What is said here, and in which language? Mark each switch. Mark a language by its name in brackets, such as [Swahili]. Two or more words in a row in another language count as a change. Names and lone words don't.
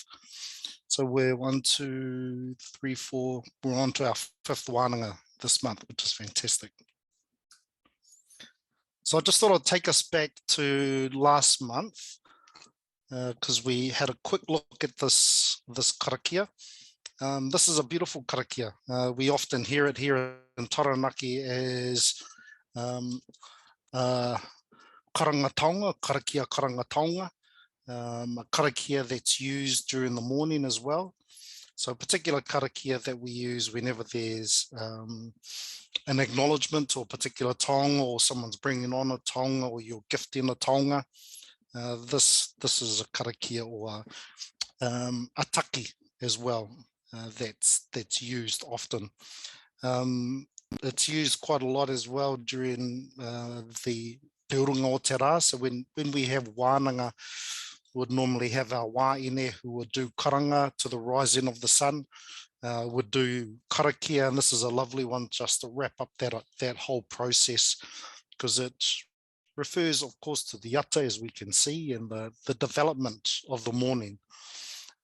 [English] So we're 1, 2, 3, 4, we're on to our 5th Wānanga this month, which is fantastic. So I just thought I'd take us back to last month, because we had a quick look at this karakia. This is a beautiful karakia. We often hear it here in Taranaki as karangatonga, [Māori] karakia karangatonga, [English] a karakia that's used during the morning as well. So a particular karakia that we use whenever there's an acknowledgement or a particular taonga, or someone's bringing on a taonga, or you're gifting a taonga. This is a karakia or a taki as well. That's used often. It's used quite a lot as well during the [Māori] Urunga o te rā. [English] So when we have Wānanga, we would normally have our wāine who would do karanga to the rising of the sun, would do karakia, and this is a lovely one just to wrap up that whole process, because it refers, of course, to the yata, as we can see, and the development of the morning.